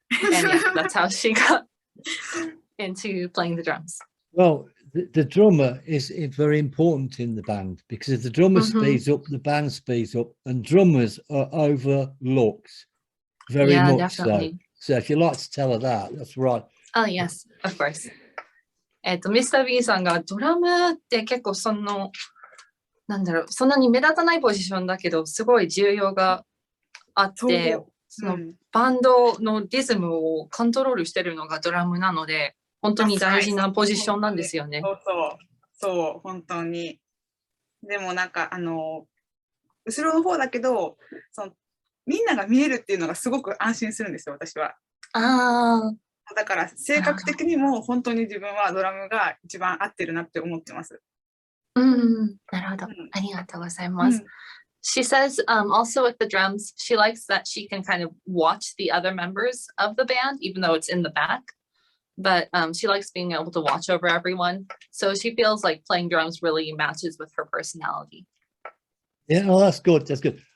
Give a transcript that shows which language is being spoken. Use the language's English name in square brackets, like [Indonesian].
[English] And yeah, that's how she got into playing the drums. Well, the drummer is very important in the band, because if the drummer speeds up, the band speeds up, and drummers are overlooked very Yeah, much definitely. so. So if you'd like to tell her that, that's right. Oh, yes, of course. [Japanese] ミスター B さんがドラムって結構そんなに目立たないポジションだけど、すごい重要があって、そのバンドのリズムをコントロールしてるのがドラムなので、本当に大事なポジションなんですよね。そう、本当に。でもなんか、後ろの方だけど、みんなが見えるっていうのがすごく安心するんですよ、私は。だから性格的にも本当に自分はドラムが一番合ってるなって思ってます。なるほど。ありがとうございます。 [English] She says also with the drums, she likes that she can kind of watch the other members of the band, even though it's in the back. But she likes being able to watch over everyone. So she feels like playing drums really matches with her personality. Yeah, well, that's good. That's good.